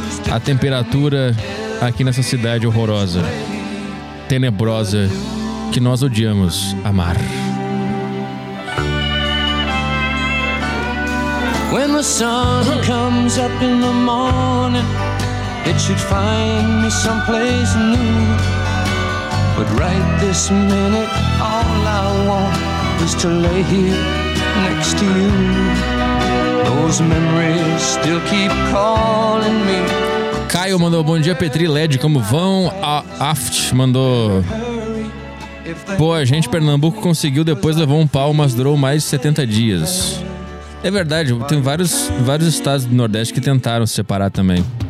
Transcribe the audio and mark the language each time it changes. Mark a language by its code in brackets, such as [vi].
[pt] A temperatura aqui nessa cidade horrorosa, tenebrosa, que nós odiamos amar. [en] When the sun comes up in the morning, it should find me someplace new. But right this minute, all I want is to lay here next to you. Those memories still keep calling me. [pt] Caio mandou bom dia, Petri, Led, como vão? A Aft mandou... Pô, a gente, Pernambuco, conseguiu, depois levou um pau, mas durou mais de 70 dias. É verdade, tem vários estados do Nordeste que tentaram se separar também.